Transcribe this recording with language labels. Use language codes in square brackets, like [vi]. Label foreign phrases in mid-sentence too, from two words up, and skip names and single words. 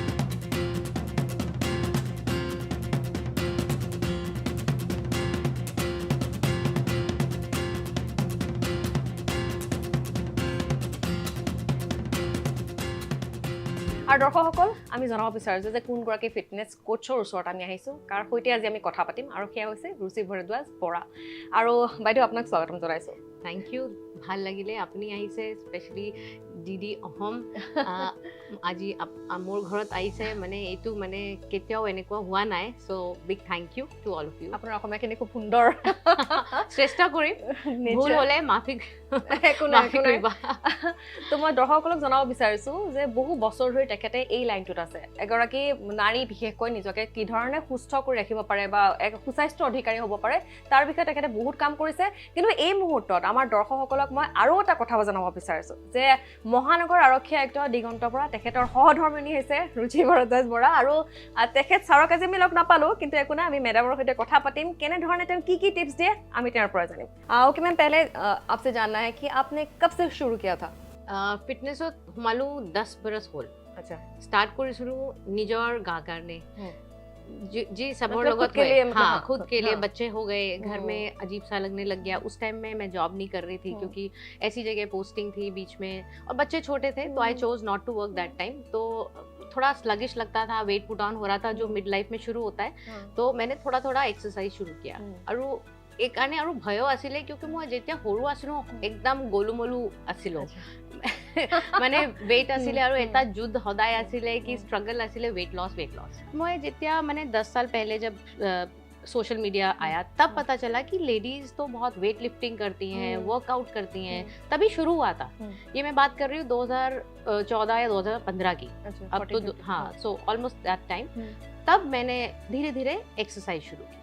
[as] আৰু দৰ্শকসকল, আমি জনাব বিচাৰিছোঁ যে কোনগৰাকী ফিটনেছ কোচৰ ওচৰত আমি আহিছোঁ, কাৰ সৈতে আজি আমি কথা পাতিম, আৰু সেয়া হৈছে ৰুচি ভৰদ্বাজ বৰা। আৰু বাইদেউ আপোনাক স্বাগতম জনাইছোঁ। [en] thank you, [as] ভাল লাগিলে আপুনি আহিছে, স্পেচিয়েলি ডিডি অসম আজি মোৰ ঘৰত আহিছে, মানে এইটো মানে কেতিয়াও এনেকুৱা হোৱা নাই। [en] So big thank you to all of you. [as] আপোনাৰ অসমীয়াখিনি খুব সুন্দৰ, চেষ্টা কৰিম, ভুল হ'লে মাফি কৰিবা। তো মই দৰ্শকসকলক জনাব বিচাৰিছোঁ যে বহু বছৰ ধৰি তেখেতে এই লাইনটোত আছে। এগৰাকী নাৰী বিশেষকৈ নিজকে কি ধৰণে সুস্থ কৰি ৰাখিব পাৰে বা এক সুস্বাস্থ্য অধিকাৰী হ'ব পাৰে তাৰ বিষয়ে তেখেতে বহুত কাম কৰিছে। কিন্তু এই মুহূৰ্তত আমাৰ দৰ্শকসকলক মই আৰু এটা কথা জনাব বিচাৰিছোঁ যে মহানগৰ আৰক্ষী আয়ুক্ত দিগন্ত বৰা, তেখেতৰ সহধৰ্মিনী হৈছে ৰুচি ভৰদ্বাজ বৰা। আৰু তেখেত ছাৰক আজি আমি লগ নাপালোঁ, কিন্তু একো নাই, আমি মেডামৰ সৈতে কথা পাতিম, কেনেধৰণে তেওঁ কি টিপছ দিয়ে আমি তেওঁৰ পৰা জানিম। [hi] ओके मैम, पहले आपसे जानना है कि आपने कब से शुरू किया था? [as] ফিটনেছত সোমালো 10 বছৰ হ'ল। [hi] अच्छा, [as] ষ্টাৰ্ট কৰিছিলোঁ নিজৰ গা কাৰণে, [hi] जी सबों मतलब लोगों खुद के लिए, हाँ खुद के लिए। हाँ। बच्चे हो गए, घर में अजीब सा लगने लग गया। उस टाइम में मैं जॉब नहीं कर रही थी क्योंकि ऐसी जगह पोस्टिंग थी बीच में, और बच्चे छोटे थे, तो [en] I chose not to work that time. [hi] तो थोड़ा स्लगिश लगता था, [en] weight put on [hi] हो रहा था जो [en] mid life [hi] में शुरू होता है। तो मैंने थोड़ा थोड़ा एक्सरसाइज शुरू किया। और एक आने और भयो [as] आছিলে क्योंकि মই যেতিয়া সৰু আছিলোঁ একদম গোলুমলু আছিলোঁ, মানে ৱেইট আছিলে আৰু এটা যুদ্ধ সদায় আছিলে कि स्ट्रगल আছিলে [en] weight loss. [as] মই যেতিয়া মানে [hi] 10 साल पहले जब सोशल मीडिया आया तब पता चला कि लेडीज तो बहुत [en] weight lifting [hi] करती हैं, वर्कआउट करती हैं, तभी शुरू हुआ था। ये मैं बात कर रही हूँ 2014 या 2015 की। अब तो हाँ, [en] so almost that time. [hi] तब मैंने धीरे धीरे एक्सरसाइज शुरू की।